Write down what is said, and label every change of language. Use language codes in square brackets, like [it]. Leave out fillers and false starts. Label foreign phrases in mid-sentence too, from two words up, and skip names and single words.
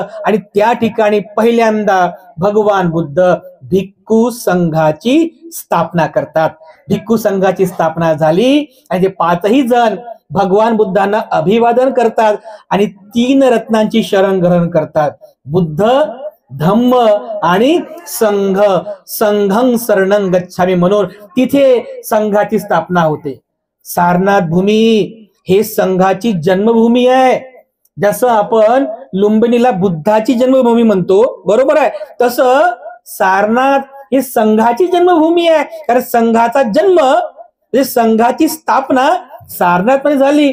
[mr] आणि त्या ठिकाणी पहिल्यांदा भगवान बुद्ध भिक्खू संघाची स्थापना करतात. भिक्खू संघाची स्थापना झाली आणि ते 5ही जण भगवान बुद्धांना अभिवादन करतात आणि 3 रत्नांची शरण ग्रहण करतात. बुद्ध, धम्म आणि संघ. [pi] संघं शरणं गच्छामि [mr] म्हणून तिथे संघाची स्थापना होते. सारनाथ भूमी हे संघाची जन्मभूमी आहे. जसं आपण लुंबिनीला बुद्धाची जन्मभूमी म्हणतो, बरोबर आहे, तसं सारनाथ ही संघाची जन्मभूमी आहे. कारण संघाचा जन्म म्हणजे संघाची स्थापना सारनाथ मध्ये झाली.